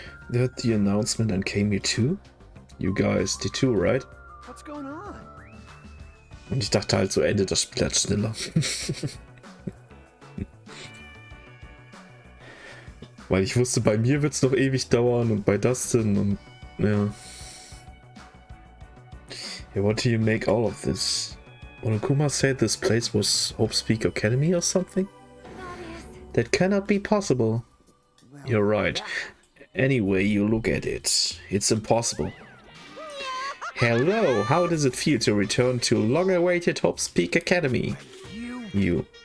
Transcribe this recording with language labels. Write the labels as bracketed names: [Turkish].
[English] They heard the announcement and came here too. You guys did too, right? What's going on? [German] Und ich dachte halt, so endet das Spiel halt schneller. Weil ich wusste, bei mir wird es noch ewig dauern und bei Dustin und ja. [English] Yeah, what do you make all of this? Onokuma said this place was Hope's Academy or something? That cannot be possible. Well, You're right. yeah. Any way you look at it, it's impossible. Hello, how does it feel to return to long-awaited Hope's Academy? You.